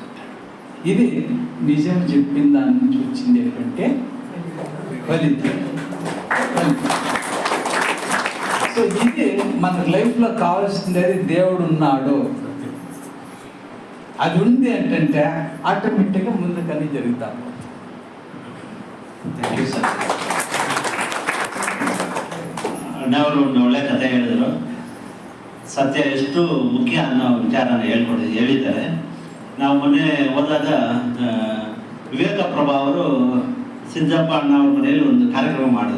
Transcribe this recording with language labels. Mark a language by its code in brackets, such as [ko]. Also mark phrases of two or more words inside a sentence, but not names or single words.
[te] ఇది నిజం చెప్పిన దాని నుంచి వచ్చింది ఏంటంటే ఫలితం. సో ఇది మన లైఫ్లో కావాల్సింది, దేవుడు ఉన్నాడు, అది ఉంది అంటే ఆటోమేటిక్గా ముందుకని జరుగుతాం. [en] Thank you sir. [kn] ಅಣ್ಣವರು ಒಂದು ಒಳ್ಳೆ ಕಥೆ ಹೇಳಿದರು. ಸತ್ಯ ಎಷ್ಟು ಮುಖ್ಯ ಅನ್ನೋ ವಿಚಾರನ ಹೇಳಿದ್ದಾರೆ. ನಾವು ಮೊನ್ನೆ ಹೋದಾಗ ವಿವೇಕ ಪ್ರಭಾ ಅವರು ಸಿದ್ದಪ್ಪ ಅಣ್ಣ ಅವ್ರ ಮನೆಯಲ್ಲಿ ಒಂದು ಕಾರ್ಯಕ್ರಮ ಮಾಡಿದ್ರು.